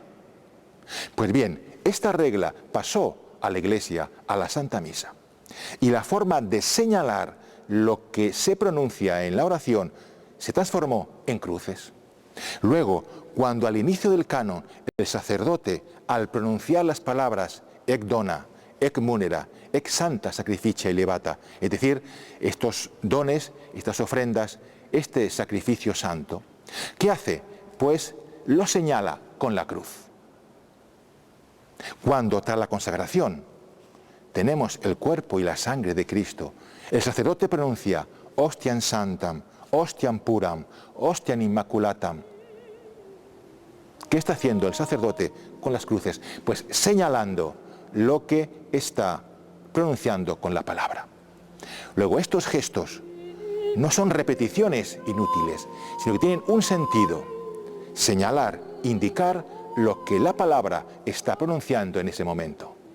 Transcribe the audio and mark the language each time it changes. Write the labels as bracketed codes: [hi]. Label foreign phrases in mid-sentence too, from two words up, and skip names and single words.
[es] Pues bien, esta regla pasó a la Iglesia, a la Santa Misa. Y la forma de señalar lo que se pronuncia en la oración se transformó en cruces. Luego, cuando al inicio del canon el sacerdote, al pronunciar las palabras [la] ec dona, ec munera, ec santa sacrificia elevata, [es] es decir, estos dones, estas ofrendas, este sacrificio santo, ¿qué hace? Pues lo señala con la cruz. Cuando tras la consagración tenemos el cuerpo y la sangre de Cristo, el sacerdote pronuncia [la] hostiam santam, hostiam puram, hostiam immaculatam. [es] ¿Qué está haciendo el sacerdote con las cruces? Pues señalando lo que está pronunciando con la palabra. Luego, estos gestos no son repeticiones inútiles, sino que tienen un sentido: señalar, indicar lo que la palabra está pronunciando en ese momento.